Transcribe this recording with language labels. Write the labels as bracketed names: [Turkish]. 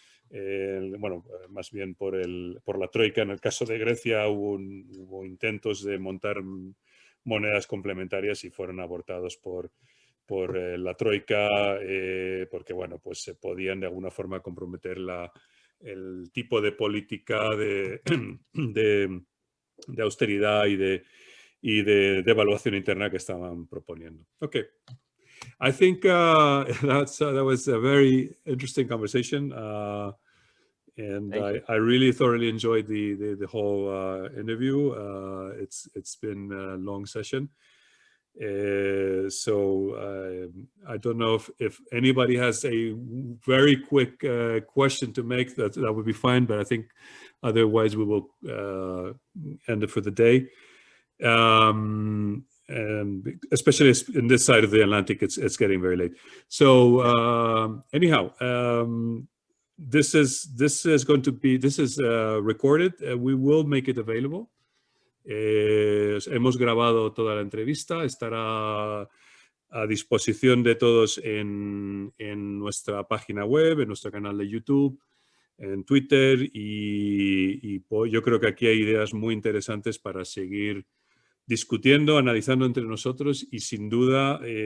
[Spanish] Bueno, más bien por la Troika. En el caso de Grecia hubo intentos de montar monedas complementarias y fueron abortados por la Troika porque, bueno, pues se podían de alguna forma comprometer el tipo de política de austeridad y de devaluación interna que estaban proponiendo. [English] Okay. I think that was a very interesting conversation, and I really thoroughly enjoyed the whole interview. It's been a long session, so I don't know if anybody has a very quick question to make. That would be fine, but I think otherwise we will end it for the day. And especially in this side of the Atlantic, it's getting very late. So anyhow, this is recorded. We will make it available. [Spanish] Hemos grabado toda la entrevista. Estará a disposición de todos en nuestra página web, en nuestro canal de YouTube, en Twitter, y yo creo que aquí hay ideas muy interesantes para seguir discutiendo, analizando entre nosotros, y sin duda